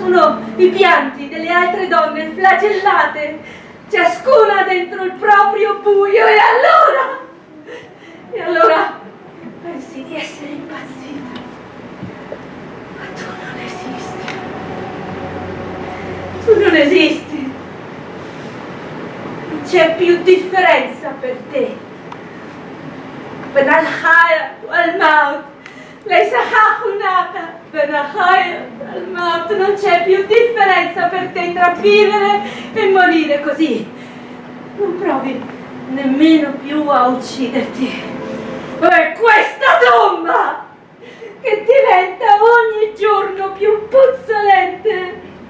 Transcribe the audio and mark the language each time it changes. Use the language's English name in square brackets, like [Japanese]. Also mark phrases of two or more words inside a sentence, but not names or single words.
[Italian] sono i pianti delle altre donne flagellate, ciascuna dentro il proprio buio, e allora pensi di essere impazzita, ma tu non esisti, non c'è più differenza per te. [Arabic] بين الحياة والموت، ليس هناك بين الحياة والموت, [Italian] non c'è più differenza per te tra vivere e morire, così non provi nemmeno più a ucciderti per questa tomba che diventa ogni giorno più puzzolente.